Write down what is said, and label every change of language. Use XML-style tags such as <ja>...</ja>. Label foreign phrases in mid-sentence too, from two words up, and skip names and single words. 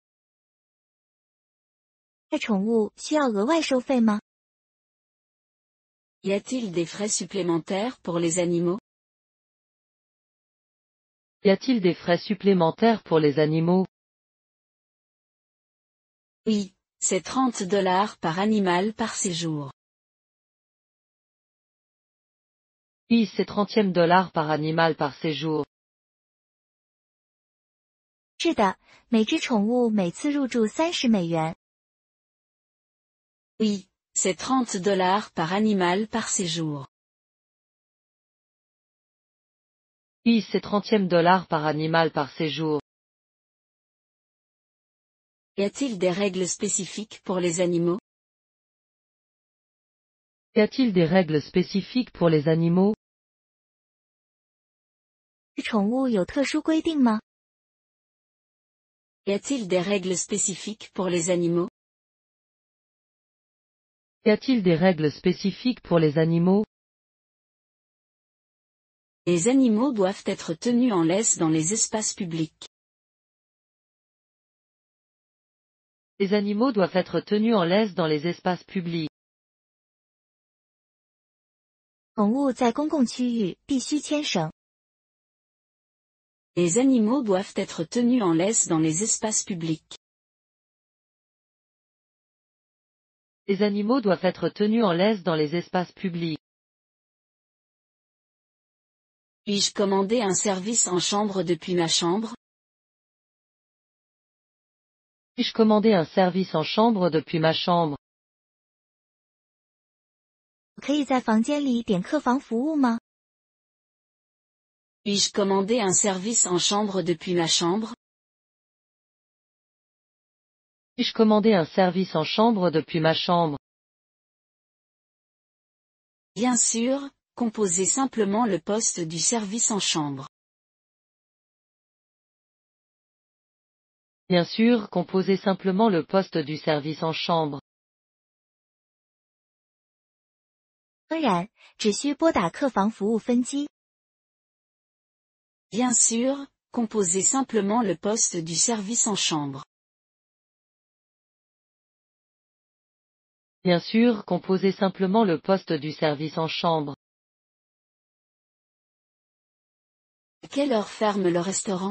<zh>带宠物需要额外收费吗？</zh> <fr>Y a-t-il des frais supplémentaires pour les animaux? Y a-t-il des frais supplémentaires pour les animaux? Oui, c'est $30 par animal par séjour. Oui, c'est $30 par animal par séjour.</fr> <zh>是的，每只宠物每次入住$30。</zh> <fr>Oui, c'est $30 par animal par séjour. Oui, c'est $30 par animal par séjour. Y a-t-il des règles spécifiques pour les animaux? Y a-t-il des règles spécifiques pour les animaux?</fr> <zh>宠物有特殊规定吗？</zh> <fr>Y a-t-il des règles spécifiques pour les animaux? Y a-t-il des règles spécifiques pour les animaux? Les animaux doivent être tenus en laisse dans les espaces publics. Les animaux doivent être tenus en laisse dans les espaces publics.</fr> <zh>宠物在公共区域必须牵绳。</zh> <fr>Les animaux doivent être tenus en laisse dans les espaces publics. Les animaux doivent être tenus en laisse dans les espaces publics. Puis-je commander un service en chambre depuis ma chambre? Puis-je commander un service en chambre depuis ma chambre?</fr> <zh>可以在房间里点客房服务吗？</zh> <fr>Puis-je commander un service en chambre depuis ma chambre? Puis-je commander un service en chambre depuis ma chambre? Bien sûr, composez simplement le poste du service en chambre. Bien sûr, composez simplement le poste du service en chambre.</fr> <zh>当然，只需拨打客房服务分机。</zh> <fr>Bien sûr, composez simplement le poste du service en chambre. Bien sûr, composez simplement le poste du service en chambre. À quelle heure ferme le restaurant?</fr>